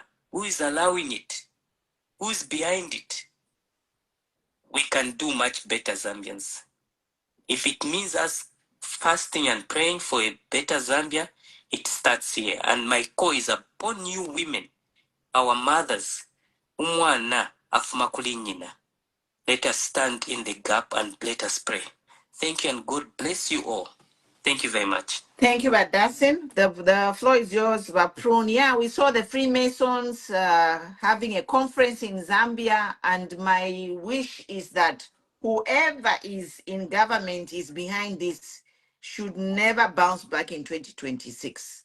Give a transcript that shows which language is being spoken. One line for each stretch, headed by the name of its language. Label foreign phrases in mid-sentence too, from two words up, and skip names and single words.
English: Who is allowing it? Who is behind it? We can do much better, Zambians. If it means us fasting and praying for a better Zambia, it starts here. And my call is upon you women, our mothers.
Bemba: Umwana afuma kuli nyina.
English: Let us stand in the gap and let us pray. Thank you and God bless you all. Thank you very much. Thank you, Badasin. The floor is yours, Baprun. Yeah, we saw the Freemasons having a conference in Zambia, and my wish is that whoever is in government is behind this should never bounce back in 2026.